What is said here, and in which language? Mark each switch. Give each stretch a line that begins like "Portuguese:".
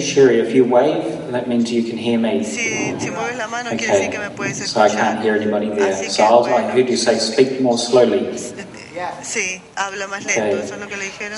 English: Sherry, if you wave, that means you can hear me.
Spanish: Si mueves la mano, quiere decir que me puedes escuchar.
English: So I can't hear anybody there. So I heard you say speak more slowly.
Spanish: Sí, habla más lento, eso es lo que le dijeron.